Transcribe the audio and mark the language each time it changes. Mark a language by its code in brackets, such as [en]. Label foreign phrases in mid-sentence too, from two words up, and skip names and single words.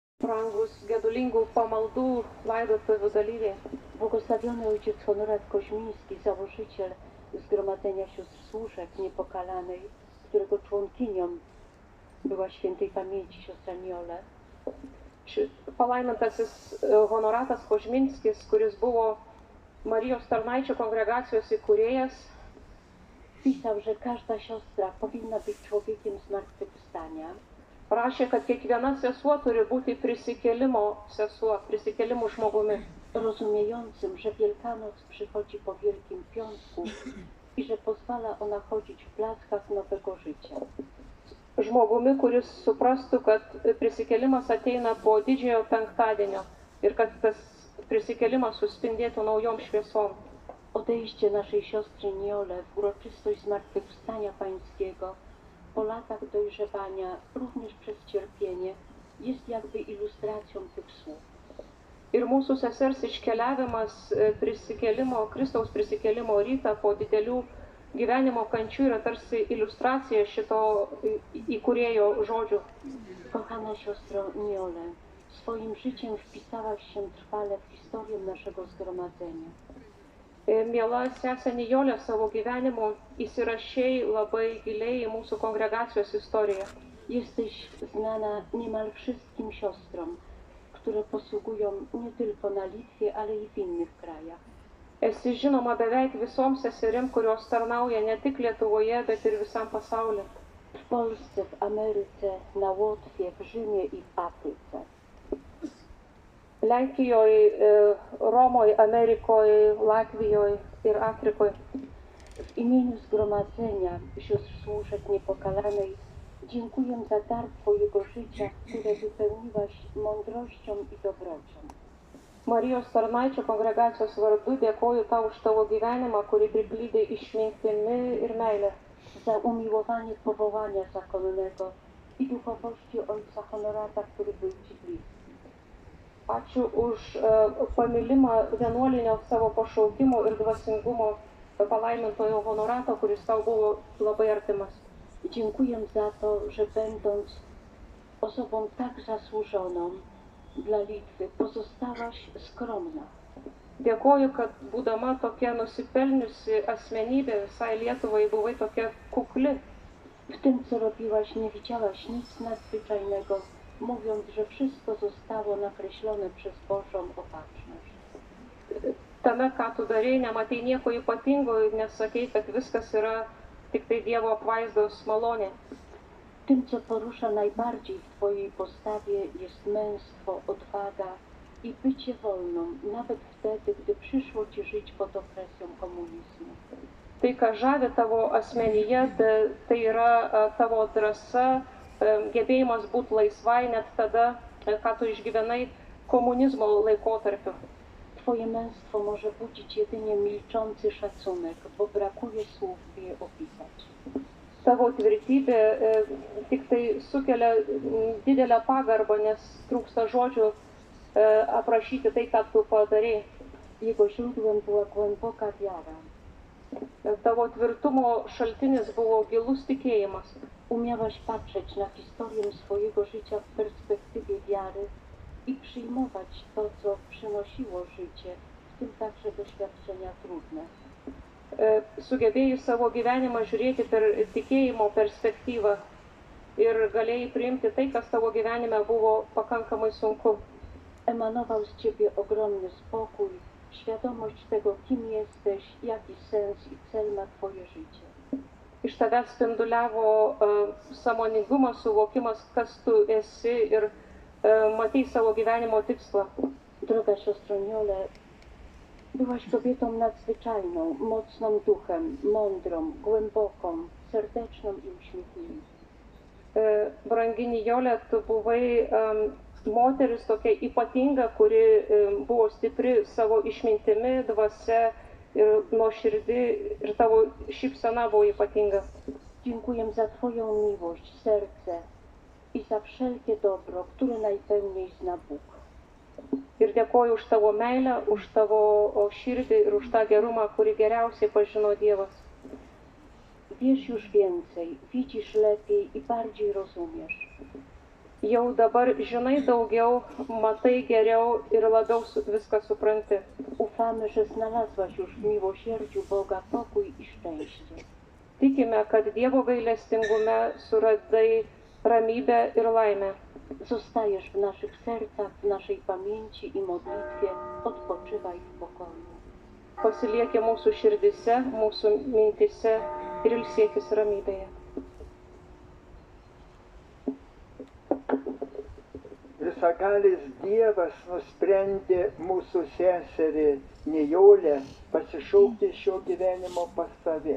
[lt] Brangus gedulingų pamaldų laidotuvių dalyviai. [pl] Błogosławiony ojciec Honorat Koźmiński, założyciel Zgromadzenia Sióstr Służek Niepokalanej, którego członkinią była świętej pamięci siostra Niole. [lt] Palaimintasis Honoratas Kožminskis, kuris buvo Marijos tarnaičių kongregacijos įkūrėjas, [pl] pisał, że każda siostra powinna być człowiekiem zmartwychwstania. [lt] Prašė, kad kiekviena sesuo turi būti prisikėlimo sesuo, prisikėlimų žmogumi. [pl] Rozumiejącym, że Wielkanoc przychodzi po Wielkim Piątku i że pozwala ona chodzić w blaskach nowego życia. [lt] Žmogumi, kuris suprastų, kad prisikėlimas ateina po didžiojo penktadienio ir kad tas prisikėlimas suspindėtų naujom šviesom. [pl] Odejście naszej siostry Niole w uroczystość Zmartwychwstania Pańskiego po latach dojrzewania, również przez cierpienie, jest jakby ilustracją tych słów. [lt] Ir mūsų sesers iškeliavimas Kristaus prisikėlimo rytą po didelių gyvenimo kančių yra tarsi iliustracija šito įkūrėjo žodžių. [pl] Kochana siostro Niole, swoim życiem wpisałaś się trwale w historię naszego zgromadzenia. [lt] Miela sesė Nijolė, savo gyvenimu įsirašei labai giliai į mūsų kongregacijos istoriją. [pl] Jesteś znana niemal wszystkim siostrom, które posługują nie tylko na Litwie, ale i w innych krajach. [lt] Esi žinoma beveik visom seserim, kurios tarnauja ne tik Lietuvoje, bet ir visam pasauliu. [pl] W Polsce, w Ameryce, na Łotwie, w Rzymie i w Afryce. [lt] Lenkijoje, Romoje, Amerykoje, Latvijoje ir Afrikoje. [pl] W imieniu Zgromadzenia Sióstr Służek Niepokalanej dziękuję za dar Twojego życia, które wypełniłaś mądrością i dobrocią. [lt] Marijos tarnaičių kongregacijos vardu dėkoju tau už tavo gyvenimą, kurį priplydai išmintimi ir meilę. [pl] Za umiłowanie powołania zakonnego i duchowości ojca Honorata, który był Ci bliski. [lt] Ačiū už pamilimą vienuolinio savo pašaukimo ir dvasingumo palaimintojo Honorato, kuris tau buvo labai artimas. [pl] Dziękuję za to, że będąc osobą tak zasłużoną dla Litwy, pozostałaś skromna. [lt] Dėkoju, kad būdama tokia nusipelniusi asmenybė visai Lietuvai buvai tokia kukli. [pl] W tym, co robiłaś, nie widziałaś nic nadzwyczajnego, mówiąc, że wszystko zostało nakreślone przez Bożą opatrzność. [lt] Tame, ką tu darei, nematei nieko ypatingo ir nesakei, kad viskas yra tik tai Dievo apvaizdos malonė. [pl] Tym, co porusza najbardziej w Twojej postawie, jest męstwo, odwaga i bycie wolną, nawet wtedy, gdy przyszło Ci żyć pod opresją komunizmu. [lt] Tai, ką žavi tavo asmenyje, tai yra tavo drąsa, gebėjimas būti laisvai net tada, ką tu išgyvenai komunizmo laikotarpiu. [pl] Twoje męstwo może budzić jedynie milczący szacunek, bo brakuje słów, by je opisać. [lt] Tavo tvirtybė tik tai sukelia didelę pagarbą, nes trūksta žodžių aprašyti tai, ką tu padarei. [pl] Jego źródłem była głęboka wiara. [lt] Tavo tvirtumo šaltinis buvo gilus tikėjimas. [pl] Umiałaś patrzeć na historię swojego życia w perspektywie wiary i przyjmować to, co przynosiło życie, w tym także doświadczenia trudne. [lt] Sugebėjai savo gyvenimą žiūrėti per tikėjimo perspektyvą ir galėjai priimti tai, kas tavo gyvenime buvo pakankamai sunku. [pl] Emanował z Ciebie ogromny spokój, świadomość tego, kim jesteś, jaki sens i cel ma Twoje życie. [lt] Iš tavęs spinduliavo sąmoningumas, suvokimas, kas tu esi ir matei savo gyvenimo tikslą. [pl] Droga siostro Niole, byłaś kobietą nadzwyczajną, mocną duchem, mądrą, głęboką, serdeczną i uśmiechniętą. [lt] Brangi Nijolė, tu buvai moteris tokia ypatinga, kuri buvo stipri savo išmintimi, dvasia ir nuoširdi, ir tavo šypsena buvo ypatinga. [pl] Dziękuję za Twoją miłość, serce i za wszelkie dobro, które najpełniej zna Bóg. [lt] Ir dėkoju už tavo meilę, už tavo širdį ir už tą gerumą, kurį geriausiai pažino Dievas. [pl] Wiesz już więcej, widzisz lepiej i bardziej rozumiesz. [lt] Jau dabar žinai daugiau, matai geriau ir labiau viską supranti. [pl] Ufamy, że znalazłaś już w miłosierdziu Boga pokój i szczęście. [lt] Tikime, kad Dievo gailestingume suradai ramybę ir laimę. [pl] Zostajesz w naszych sercach, w naszej pamięci i modlitwie. Odpoczywaj w pokoju. [lt] Pasilieki mūsų širdise, mūsų mintise ir ilsėkis ramybėje. Visagalis Dievas nusprendė mūsų seserį Nijolę pasišaukti šio gyvenimo pas save.